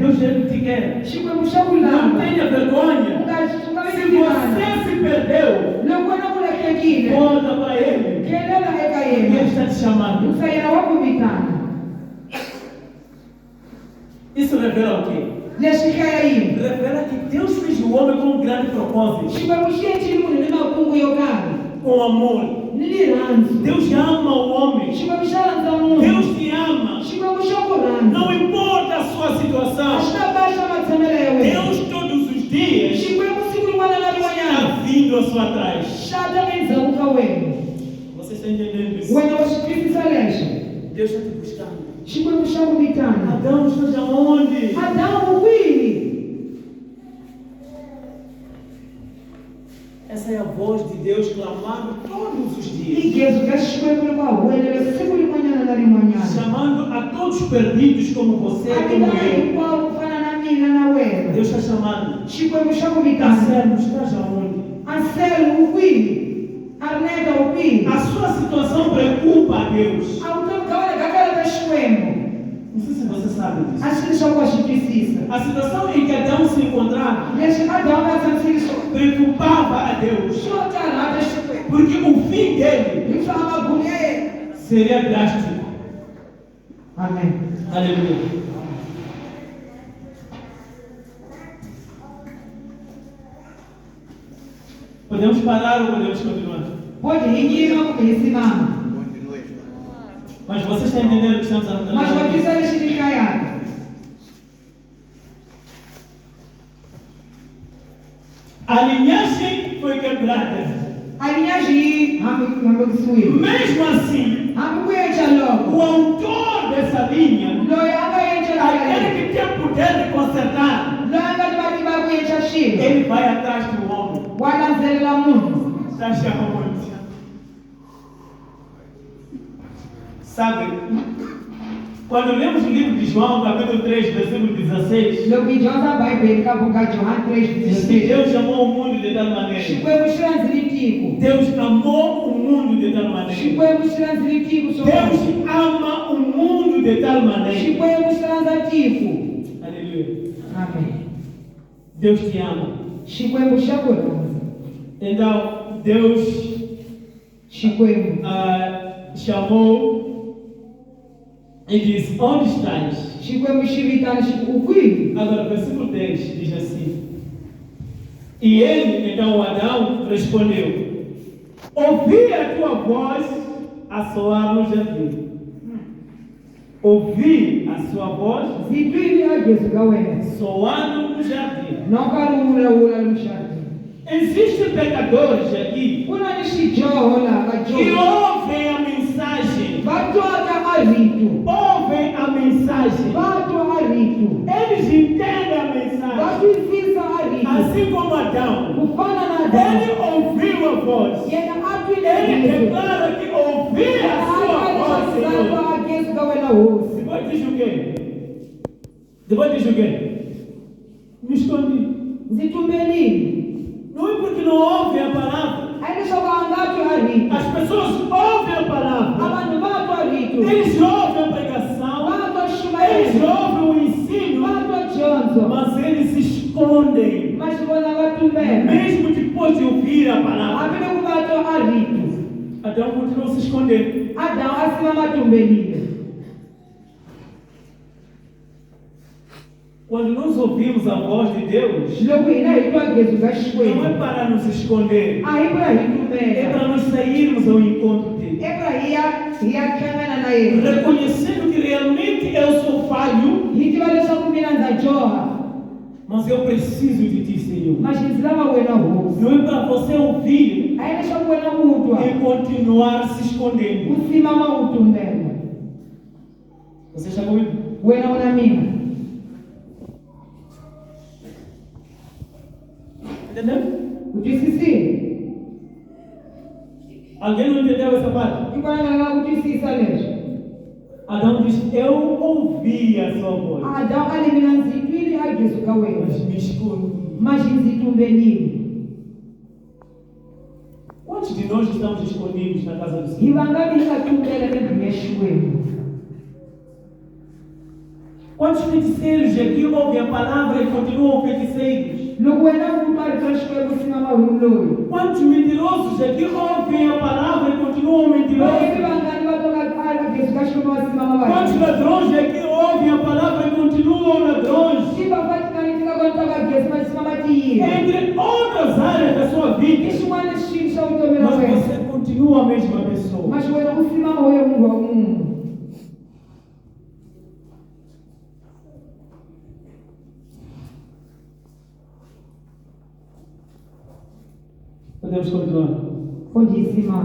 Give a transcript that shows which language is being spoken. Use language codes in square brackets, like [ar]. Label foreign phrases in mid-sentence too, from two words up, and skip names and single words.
[pt] Deus te quer. Não tenha vergonha. Se você se perdeu, volta para Ele. Ele está te chamando. Isso revela o quê? [ts] leswi kaya [pt] revela que Deus fez o homem com um grande propósito, [ts] xikwembu xi endlile munhu ni makungu yo karhi [pt] com amor. [ts] ni rirhandzu [pt] Deus ama o homem. [ts] xikwembu xa rhandza munhu [pt] Deus te ama. [ts] xikwembu xa ku rhandza [pt] Não importa a sua a situação. [ts] swi ta baxa matshamelo ya wena [pt] Deus todos os dias [ts] xikwembu siku rin'wana na rin'wanyana [pt] está vindo à sua trás. [ts] xa ta endzhaku ka wena [pt] Você está entendendo isso? [ts] wena wa swi twisisa leswi [pt] Deus está te buscando. [ts] xikwembu xa ku vitana [pt] Adão, estás aonde? [ts] adamu kwihi [pt] Essa é a voz de Deus clamando todos os dias, [ts] igezi ka xikwembu ri va huwelela siku rin'wanyana na rin'wanyana [pt] chamando a todos perdidos como você, a como [ts] vitana [pt] eu. [ts] hinkwawo ku fana na mina na wena [pt] Deus está chamando. [ts] xikwembu xa ku vitana [pt] Anselmo, estás aonde? [ts] anselo u kwihi arneta u kwihi [pt] A sua situação preocupa a Deus. [ts] a vutomi bya wena bya kala ka xikwembu [pt] Não sei se você sabe disso. [ts] a swi leswaku wa swi twisisa [pt] A situação em que Adão se encontrava [ts] leswi adamu a tshamisile swona [pt] preocupava a Deus, [ts] swo karhata xikwembu [pt] porque o fim dele [ts] hi swa magumu ya yena [pt] seria drástico. [ts] amen [pt] Aleluia. Podemos parar ou podemos continuar? [ts] pode hi yima kumbe hi simama [pt] Mas você está entendendo o que estamos [ts] mas wa [pt] falando? [ts] twisa lexi ni kayaka [pt] A linhagem foi quebrada. [ts] a linhagem yi hambekisiwile [pt] Mesmo assim, [ts] hambi ku endla loko [pt] o autor dessa linha, [ts] loyi a nga endlela [pt] aquele que tem o poder de consertar, [ts] loyi a nga ni matimba ya ku endla xilo [pt] ele vai atrás do homem. [ts] wa landzelela munhu [pt] Está chamando. Sabe, quando lemos o livro de João, capítulo 3, versículo 16, [ts] loko hi dyondza bibele ka buku ka johani 3:16 [pt] diz que Deus amou o mundo de tal maneira. [ts] xikwembu xi randzile tiko [pt] Deus amou o mundo de tal maneira. [ts] xikwembu xi randzile tiko swo [pt] Deus ama o mundo de tal maneira. [ts] xikwembu xi randza tiko [pt] Aleluia. [ts] amen [pt] Deus te ama. [ts] xikwembu xa ku rhandza [pt] Então, Deus [ts] xikwembu [pt] chamou e disse: onde estás? [ts] xikwembu xi vitana xi ku kwihi [pt] Agora, versículo 10 diz assim: e ele, então Adão, respondeu: ouvi a tua voz a soar no jardim. Ouvi a sua voz [ts] ndzi twile a gezu ka wena [pt] soando no jardim. [ts] no ka ri vulavula no xarhi [pt] Existem pecadores aqui [ts] ku na ni xidyoho laha ka [pt] que [ts] joni [pt] ouvem a mensagem, [ts] va twaka a rito [pt] ouvem a mensagem, [ts] va twa a rito [pt] eles entendem a [ts] va [pt] mensagem, [ts] twisisa a rito [pt] assim como Adão. [ts] ku fana na [pt] Ele [ts] adamu [pt] ouviu a voz. [ts] yena a twile [pt] Ele [ts] gezu [pt] declara que ouvia a sua voz, Senhor. [ts] a gezu ka wena hosi [pt] Depois diz o quê? Depois diz o quê? Me escondi. [ts] ndzi tumbelile [pt] Não é porque não ouvem a palavra. [ts] a hi leswaku a nga twi a rito [pt] As pessoas ouvem a a palavra. [ts] vanhu va twa rito [pt] Eles ouvem a pregação. [ts] va twa [pt] Eles [ts] ximayelo [pt] ouvem o ensino. [ts] va twa dyondzo [pt] Mas eles se escondem. [ts] mas vona va tumbela [pt] Mesmo depois de ouvir a palavra. [ts] hambi loko va twa a rito [pt] Adão continuou se escondendo. [ts] adamu a simama tumbelile [pt] Quando nós ouvimos a voz de Deus, [ts] loko hina hi twa gezu ka [pt] não é [ts] xikwembu [pt] para nos esconder. [ts] a hi ku ya hi [pt] É [ts] tumbela [pt] para nós sairmos ao encontro dele. [ts] i pra hi ya tlangana na yena [pt] Reconhecendo que realmente eu sou falho, [ts] hi tiva leswaku mina ndza joha [pt] mas eu preciso de ti, Senhor. [ts] mas ndzi lava wena hosi [pt] Não é para você ouvir [ts] a hi leswaku wena u twa [pt] e continuar se escondendo. [ts] u simama u tumbela [pt] Você está comigo? [ts] wena u na mina [pt] Entendeu? [ts] u twisisile [pt] Alguém não entendeu essa parte? [ts] i vona nga nga ku twisisa leswi [pt] Adão diz: eu ouvi a sua voz, [ts] adamu a ni mina ndzi twile a gezu ka wena [pt] mas me escondi. [ts] mas ndzi tumbelile [pt] Quantos de nós estamos escondidos na casa do [ts] hi [pt] Senhor? [ts] vangani hi nga tumbela endlwini ya xikwembu [pt] Quantos feiticeiros aqui ouvem a palavra e continuam feiticeiros? [ts] loko wena u twa rito ra xikwembu u simama hi loyi [pt] Quantos mentirosos aqui ouvem a palavra e continuam [ts] loyi [pt] mentirosos? [ts] vangani va twa ka a gezu ka xikwembu va simama va [pt] Quantos ladrões aqui ouvem a palavra e continuam ladrões. Entre outras áreas da sua vida. Mas você continua a mesma pessoa. Podemos continuar.